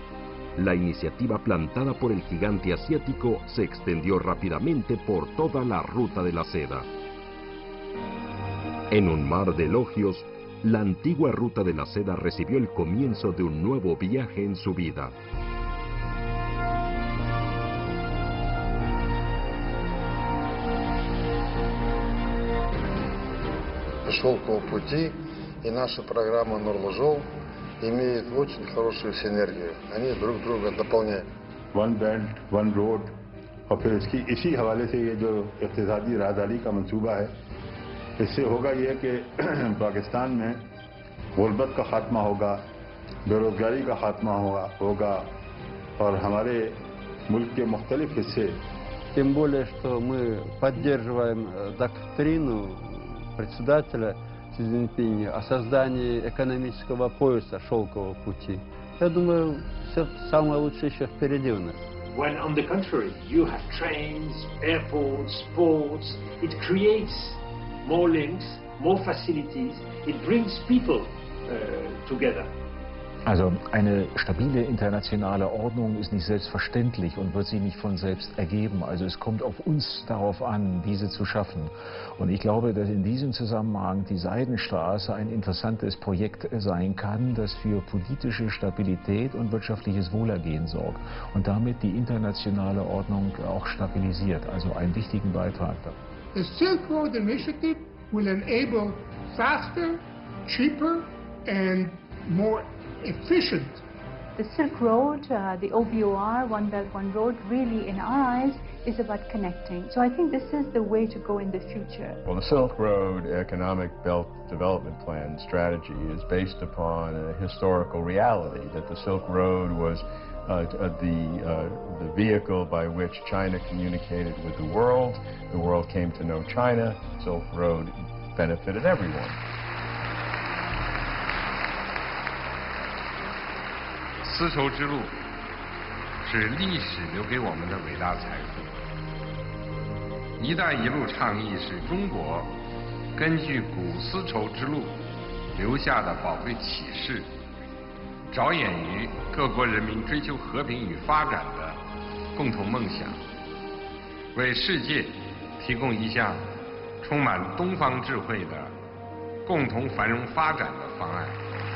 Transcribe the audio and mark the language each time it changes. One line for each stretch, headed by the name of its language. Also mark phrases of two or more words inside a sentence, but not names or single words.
Spanish: La iniciativa plantada por el gigante asiático se extendió rápidamente por toda la Ruta de la Seda. En un mar de elogios, la antigua Ruta de la Seda recibió el comienzo de un nuevo viaje en su vida.
Russian: Шелкового пути и наша программа Нурлы-Жол имеют очень хорошую синергию. Они друг друга дополняют.
Urdu: One Belt, One Road, اور پھر اسی حوالے سے یہ جو اقتصادی راہداری کا منصوبہ ہے، اس سے ہوگا یہ کہ پاکستان میں غربت کا خاتمہ ہوگا، بے روزگاری کا خاتمہ ہوگا اور ہمارے ملک کے مختلف حصے.
Russian: Тем более, что мы поддерживаем доктрину председателя Си Цзиньпиня о создании экономического пояса шелкового пути. Я думаю, все самое лучшее еще впереди у нас.
English: When on the contrary, you have trains, airports, ports, it creates more links, more facilities, it brings people together.
German: Also eine stabile internationale Ordnung ist nicht selbstverständlich und wird sich nicht von selbst ergeben. Also es kommt auf uns darauf an, diese zu schaffen. Und ich glaube, dass in diesem Zusammenhang die Seidenstraße ein interessantes Projekt sein kann, das für politische Stabilität und wirtschaftliches Wohlergehen sorgt und damit die internationale Ordnung auch stabilisiert. Also einen wichtigen Beitrag dafür.
English: The Silk Road Initiative will enable faster, cheaper and more efficient The Silk Road, the OBOR, One Belt, One Road, really in our eyes is about connecting. So I think this is the way to go in the future. Well, the Silk Road Economic Belt Development Plan strategy is based upon a historical reality that the Silk Road was the vehicle by which China communicated with the world came to know China. Silk Road benefited everyone.
Chinese: 丝绸之路是历史留给我们的伟大财富。“ 一带一路”倡议是中国根据古丝绸之路留下的宝贵启示，着眼于各国人民追求和平与发展的共同梦想，为世界提供一项充满东方智慧的共同繁荣发展的方案。